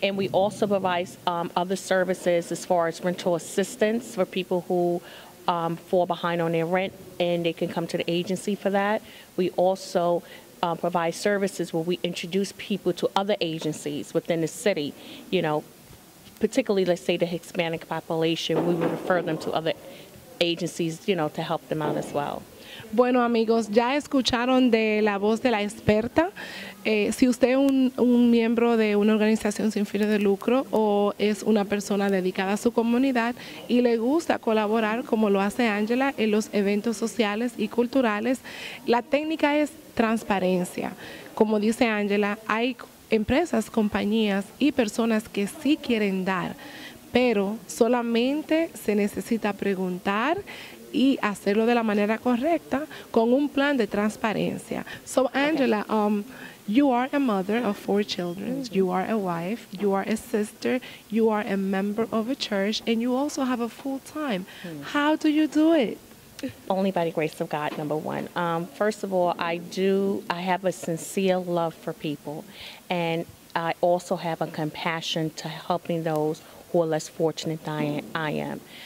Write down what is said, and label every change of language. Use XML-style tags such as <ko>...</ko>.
<en>And we also provide other services as far as rental assistance for people who fall behind on their rent, and they can come to the agency for that. We also provide services where we introduce people to other agencies within the city, particularly, let's say, the Hispanic population. We would refer them to other agencies, to help them out as well.</en> <es>Bueno, amigos, ya escucharon de la voz de la experta. Si usted es un miembro de una organización sin fines de lucro o es una persona dedicada a su comunidad y le gusta colaborar como lo hace Angela en los eventos sociales y culturales, la técnica es transparencia. Como dice Angela, hay empresas, compañías y personas que sí quieren dar, pero solamente se necesita preguntar y hacerlo de la manera correcta con un plan de transparencia.</es> <en>So, Angela, you are a mother of 4 children, you are a wife, you are a sister, you are a member of a church, and you also have a full-time. How do you do it? Only by the grace of God, number one. First of all, I have a sincere love for people, and I also have a compassion to helping those who are less fortunate than I am.</en>